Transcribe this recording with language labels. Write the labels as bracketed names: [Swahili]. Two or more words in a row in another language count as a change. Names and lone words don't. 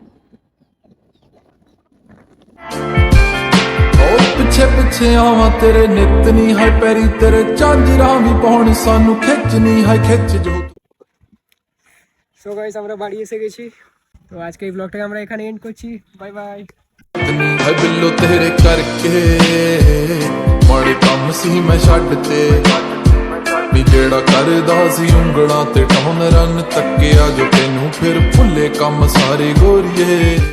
[Punjabi] ਪਿੱਛੇ ਪਿੱਛੇ ਆਵਾਂ ਤੇਰੇ ਨਿਤ ਨਹੀਂ ਹੈ ਪੈਰੀ ਤੇਰੇ ਝਾਂਜਰਾਂ ਵੀ ਪਾਉਣ ਸਾਨੂੰ ਖਿੱਚ ਨਹੀਂ ਹੈ ਖਿੱਚ ਜੋ [Bangla] সো গাইস আমরা বাড়ি এসে গেছি। তো আজকে এই ব্লগটাকে আমরা এখানে এন্ড করছি। বাই বাই। [Punjabi] ਨਹੀਂ ਹੈ ਬਿੱਲੋ ਤੇਰੇ ਕਰਕੇ ਮਾੜੇ ਕੰਮ ਸੀ ਮੈਂ ਛੱਡ ਤੇ ਨੀ ਜਿਹੜਾ ਕਰਦਾ ਸੀ ਉਂਗਲਾਂ ਤੇ ਟੌਨ ਰਨ ਤੱਕਿਆ ਜੋ ਤੈਨੂੰ ਫਿਰ ਭੁੱਲੇ ਕੰਮ ਸਾਰੇ ਗੋਰੀਏ